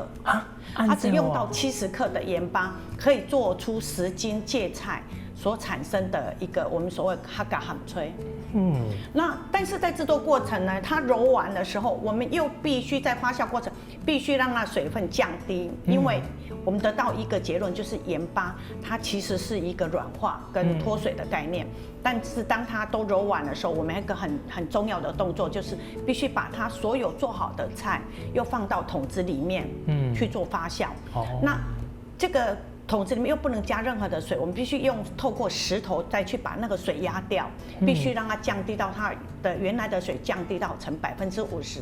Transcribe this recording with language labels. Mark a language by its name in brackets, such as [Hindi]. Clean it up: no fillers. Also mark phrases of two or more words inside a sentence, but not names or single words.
[Chinese] 它只用到70克的鹽巴，可以做出10斤芥菜所產生的一個我們所謂客家鹹脆。那但是在製作過程呢，它揉完的時候，我們又必須在發酵過程必須讓它水分降低，因為我們得到一個結論，就是鹽巴它其實是一個軟化跟脫水的概念。但是當它都揉完的時候，我們有一個很重要的動作，就是必須把它所有做好的菜又放到桶子裡面去做發酵。那這個桶子裡面又不能加任何的水，我們必須透過石頭再去把那個水壓掉，必須讓它降低到它的原來的水降低到成50%。